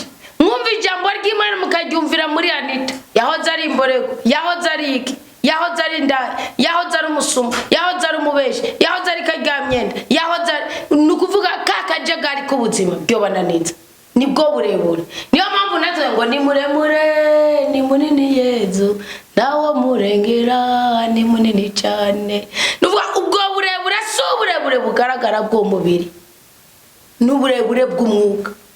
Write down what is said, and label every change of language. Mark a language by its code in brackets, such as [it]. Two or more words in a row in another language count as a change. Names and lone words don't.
[rw] mwumva ijambo ry'Imana mukaryumvira muri Anita yahoze ari imborego yahoze ari iki yahoze ari ndari yahoze ari umusuma yahoze ari umubeshi yahoze ari karyamyenda yahoze nukuvuga kakajagari k'ubuzima byo bananiza nibwo burebure niyo mpamvu nazo ngo ni muremure ni munini Yezu nawo murengera ni munini cyane nuvuga ubwo burebure so burebure bugaragara bwo mubiri n'uburebure bw'umwuka